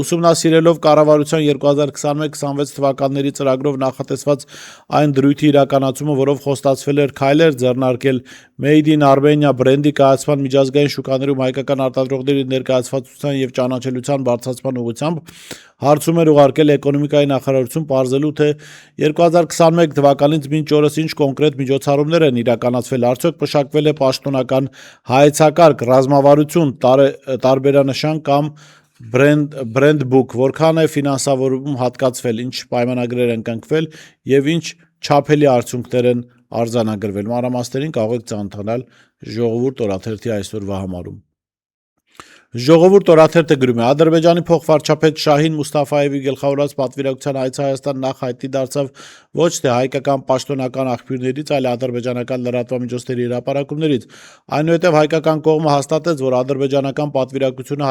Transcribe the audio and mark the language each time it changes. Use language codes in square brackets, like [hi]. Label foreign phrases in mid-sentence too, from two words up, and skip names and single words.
[hy] ուսումնասիրելով կառավարության 2021-26 թվականների ծրագրով նախատեսված այն դրույթի իրականացումը, որով խոստացվել էր քայլեր ձեռնարկել Made in Armenia բրենդի կայացման միջազգային շուկաներում հայկական արտադրողների ներկայացվածության եւ ճանաչելիության բարձրացման ուղղությամբ, հարցում էր ուղարկել էկոնոմիկայի նախարարություն պարզելու, թե 2021 թվականից մինչ օրս ինչ կոնկրետ միջոցառումներ են իրականացվել, արդյոք մշակվել է պաշտոնական հայեցակարգ, ռազմավարություն, տարբերանշան կամ [en] brand book, [hy] որքան է ֆինանսավորում հատկացվել, ինչ պայմանագրեր են կնքվել եւ ինչ չափելի արդյունքներ են արձանագրվել։ Մանրամասներին կարող եք ծանոթանալ Ժողովուրդ օրաթերթի այսօրվա համարում։ Ժողովուրդ օրաթերթը գրում է. Ադրբեջանի փոխվարչապետ Շահին Մուստաֆայևի գլխավորած պատվիրակության հայցը Հայաստան նախ հայտնի դարձավ ոչ թե հայկական պաշտոնական աղբյուրներից, այլ ադրբեջանական լրատվամիջոցների հրապարակումներից։ Այնուհետև հայկական կողմը հաստատեց, որ ադրբեջանական պատվիրակությունը